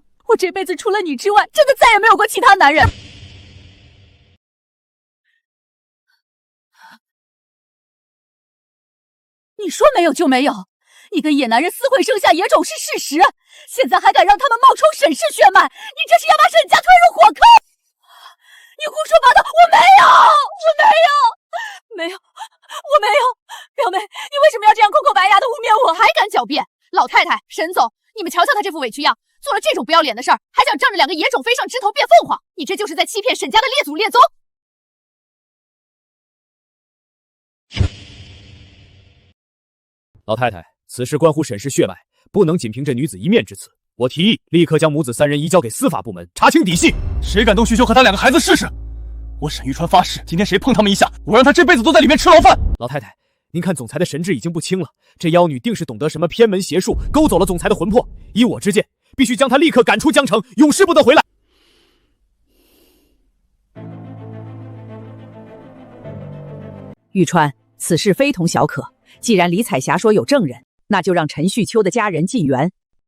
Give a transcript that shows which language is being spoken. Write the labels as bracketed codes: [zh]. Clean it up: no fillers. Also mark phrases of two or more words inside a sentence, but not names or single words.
[zh] 我這輩子除了你之外，真的再也沒有過其他男人。你說沒有就沒有，你跟野男人私會生下野種是事實，現在還敢讓他們冒充沈氏血脈，你這是要把沈家推入火坑！你胡說八道，我沒有，表妹，你為什麼要這樣空口白牙的污衊我，還敢狡辯？老太太，沈總，你們瞧瞧他這副委屈樣，做了這種不要臉的事兒，還想仗着2個野種飛上枝頭變鳳凰，你這就是在欺騙沈家的列祖列宗。老太太，此事關乎沈氏血脈，不能僅憑這女子一面之詞。我提議立刻將母子3人移交給司法部門，查清底細。誰敢動旭秋和他2個孩子試試？我沈玉川發誓，今天誰碰他們一下，我讓他這輩子都在裡面吃牢飯。老太太，您看總裁的神智已經不清了，這妖女定是懂得什麼偏門邪術，勾走了總裁的魂魄。以我之見，必須將她立刻趕出江城，永世不得回來。玉川，此事非同小可。既然李彩霞說有證人，那就讓陳旭秋的家人進園。